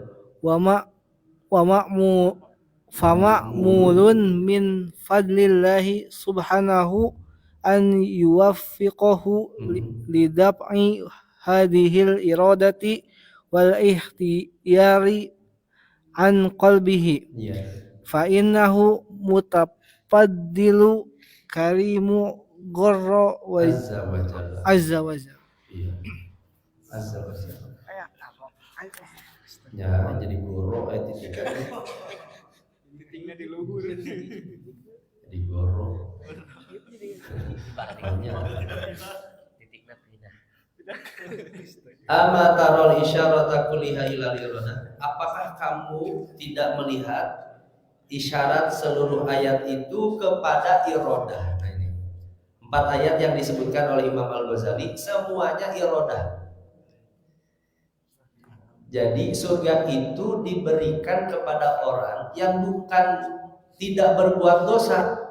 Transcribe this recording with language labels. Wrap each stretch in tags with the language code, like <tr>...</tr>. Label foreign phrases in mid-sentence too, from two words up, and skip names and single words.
<ar>والمأمول فمأمول من فضل الله سبحانه أن يوفقه لدفع هذه الإرادة والاختيار عن قلبه.</ar> <id>Iya.</id> <ar>فإنه متفضل كريم غراء وعز وجل. Iya. عز وجل.</ar> <id>Ya, jadi goro titiknya di luhur. Jadi goro. Titiknya pindah.</id> <ar>أما ترى الإشارة كلها إلى الإرادة.</ar> <id>Apakah kamu tidak melihat isyarat seluruh ayat itu kepada irodah? Nah ini 4 ayat yang disebutkan oleh Imam Al-Ghazali semuanya irodah. Jadi surga itu diberikan kepada orang yang bukan tidak berbuat dosa.</id>